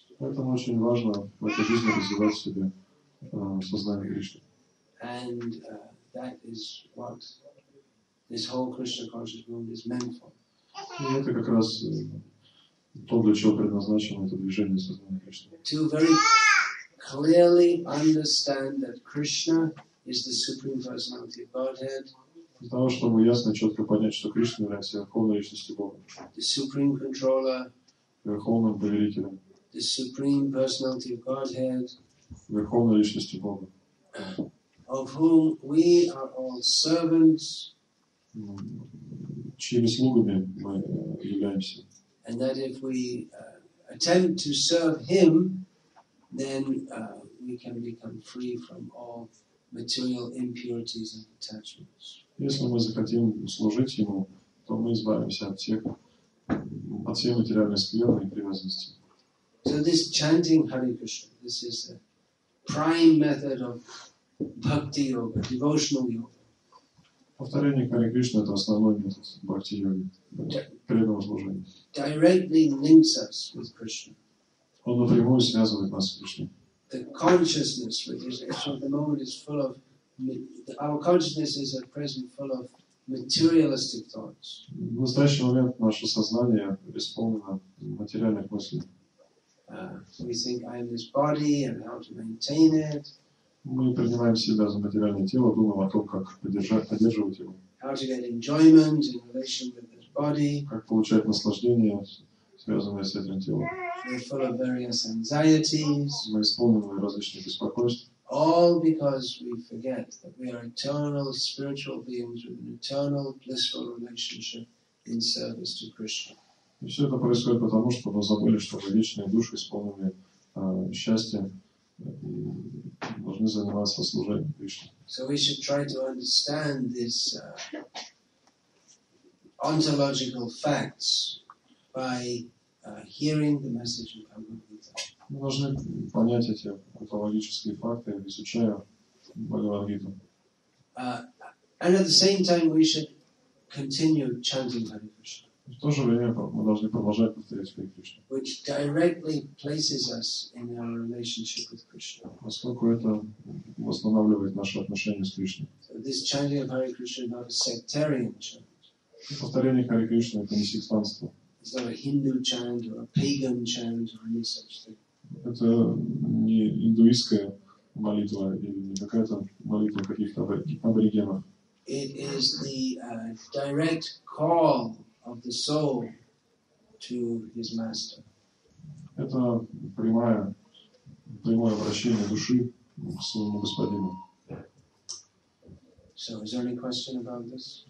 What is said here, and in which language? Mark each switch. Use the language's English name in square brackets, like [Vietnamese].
[Russian] Поэтому очень важно в этой жизни развивать в себе сознание Кришны. [English] And that is what this whole Krishna conscious movement is meant for. [Russian] И это как раз то, для чего предназначено это движение сознания Кришны. [English] To very clearly understand that Krishna is the Supreme Personality of Godhead, [Russian] Для того, чтобы ясно и четко понять, что Кришна является верховной личностью Бога, [English] the Supreme Controller, [Russian] верховным повелителем, [English] the Supreme Personality of Godhead, [Russian] верховной личностью Бога, [English] of whom we are all servants, [Russian] чьими слугами мы являемся. [English] and that if we attempt to serve Him, then we can become free from all material impurities and attachments. [Russian] Если мы захотим служить Ему, то мы избавимся от всей материальной скверны и привязанности. [English] So this chanting Hare Krishna, this is the prime method of Bhakti Yoga, devotional yoga. [Russian] Повторение Харе Кришны – это основной метод бхакти-йоги, преданного служения. [English] Directly links us with Krishna. [Russian] Он напрямую связывает нас с Кришной. [English] The consciousness, which is actually at the moment is full of, our consciousness is at present full of materialistic thoughts. [Russian] В настоящий момент наше сознание исполнено материальных мыслей. [English] We think I am this body and how to maintain it. [Russian] Мы принимаем себя за материальное тело, думаем о том, как поддерживать его, [English] How to get enjoyment in relation with this body. [Russian] как получать наслаждение, связанное с этим телом. [English] We're full of various anxieties. [Russian] Мы исполнены различных беспокойств. [English] All because we forget that we are eternal spiritual beings with an eternal blissful relationship in service to Krishna. [Russian] И все это происходит потому, что мы забыли, что мы вечные души, исполненные счастья, и должны заниматься служением Кришне. [English] So we should try to understand these ontological facts by hearing the message of Bhagavad Gita. [Russian] Мы должны понять эти онтологические факты, изучая Бхагавад-гиту. [English] And at the same time we should continue chanting Hare Krishna, [Russian] В то же время мы должны продолжать повторять Харе Кришну, [English] which directly places us in our relationship with Krishna. [Russian] поскольку это восстанавливает наши отношения с Кришной. [English] So this chanting of Hare Krishna is not a sectarian chant. [Russian] Повторение Харе Кришны – это не сектантство. [English] It's not a Hindu chant or a pagan chant or any such thing. [Russian] Это не индуистская молитва или не какая-то молитва каких-то аборигенов. [English] It is the direct call of the soul to his master. [Russian] Это прямое обращение души к своему господину. [English] So, is there any question about this?